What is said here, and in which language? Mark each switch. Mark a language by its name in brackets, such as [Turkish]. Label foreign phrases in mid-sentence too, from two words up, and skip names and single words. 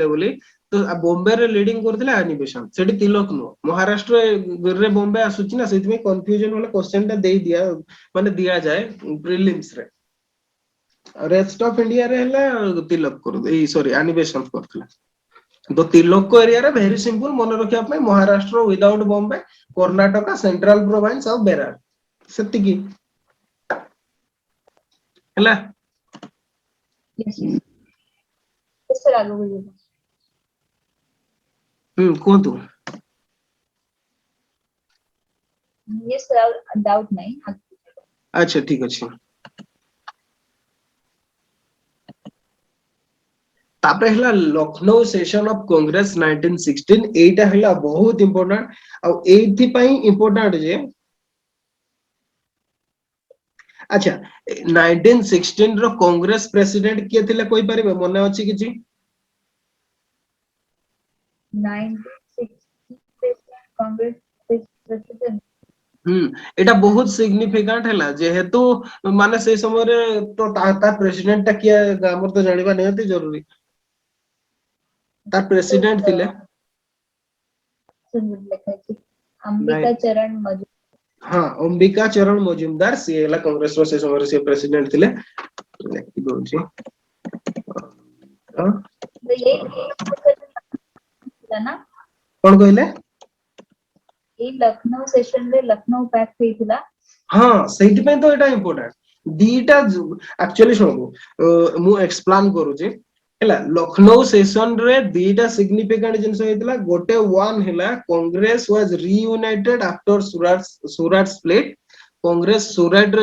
[Odia] ବୋଲି ତ ବମ୍ବେରେ ଲିଡିଂ କରୁଥିଲେ ଆନିବେସନ ସେଠି ତିଲକ ନୁହଁ ମହାରାଷ୍ଟ୍ରରେ ବମ୍ବେ ଆସୁଛି ନା ସେଇଥିପାଇଁ କନଫ୍ୟୁଜନ ହେଲେ କ୍ୱେଶ୍ଚନ ଟା ଦେଇ ଦିଆ ମାନେ ଦିଆଯାଏ ପ୍ରିଲିମ୍ସ ରେ [English] rest of India [Odia] ହେଲା ତିଲକ କରୁ ଏଇ ସରି ଆନିବେସନ କରୁଥିଲା ତ ତିଲକ ଏରିଆରେ [English] very simple [Odia] ମନେ ରଖିବା ପାଇଁ ମହାରାଷ୍ଟ୍ର ୱିଦାଉଟ୍ ବମ୍ବେ କର୍ଣ୍ଣାଟକ ସେଣ୍ଟ୍ରାଲ ପ୍ରୋଭାନ୍ସ ଆଉ ବେରାର ସେତିକି ହେଲା [English] yes yes sir [Hindi] आगे बोलिए [Odia] କୁହନ୍ତୁ [English] yes sir doubt [Hindi] नहीं [Odia] ଆଚ୍ଛା ଠିକ ଅଛି ତାପରେ ହେଲା [English] Lucknow session of Congress [Odia] 1916 ଏଇଟା ହେଲା ବହୁତ ଇମ୍ପୋର୍ଟାଣ୍ଟ ଆଉ ଏଇଥିପାଇଁ ଇମ୍ପୋର୍ଟାଣ୍ଟ ଯେ ଆଚ୍ଛା 1916 ର [English] Congress president [Odia] କିଏ ଥିଲେ କହିପାରିବେ ମନେ ଅଛି କିଛି [English] 1960 Congress president [Odia] ଏଟା ବହୁତ ସିଗ୍ନିଫିକାଣ୍ଟ ହେଲା ଯେହେତୁ ମାନେ ସେଇ ସମୟରେ ତ ତା ପ୍ରେସିଡେଣ୍ଟ ଟା କିଏ ଆମର ତ ଜାଣିବା ନିହାତି ଜରୁରୀ ତା ପ୍ରେସିଡେଣ୍ଟ ଥିଲେ अंबिका चरण मजूमदार ହଁ ଅମ୍ବିକା ଚରଣ ମଜୁମଦାର ସିଏ ହେଲା କଂଗ୍ରେସର ସେ ସମୟରେ ସିଏ ପ୍ରେସିଡେଣ୍ଟ ଥିଲେ ଲେଖି ଦଉଛି [Hindi] तो ये था ना [Odia] କଣ କହିଲେ [Hindi] ये लखनऊ सेशन रे लखनऊ पैक्ट ହେଇଥିଲା [Odia] ହଁ ସେଇଥିପାଇଁ ତ ଏଇଟା ଇମ୍ପୋର୍ଟାଣ୍ଟ ଦିଟା ଆକ୍ଚୁଆଲି ଶୁଣନ୍ତୁ ମୁଁ ଏକ୍ସପ୍ଲେନ କରୁଛି ହେଲା ଲକ୍ଷ୍ନୌ ସେସନ ରେ ଦିଟା ସିଗ୍ନିଫିକାଣ୍ଟ ଜିନିଷ ହେଇଥିଲା ଗୋଟେ ୱାନ୍ ହେଲା [English] Congress was reunited after Surat split [Odia] କଂଗ୍ରେସ ସୁରାଟରେ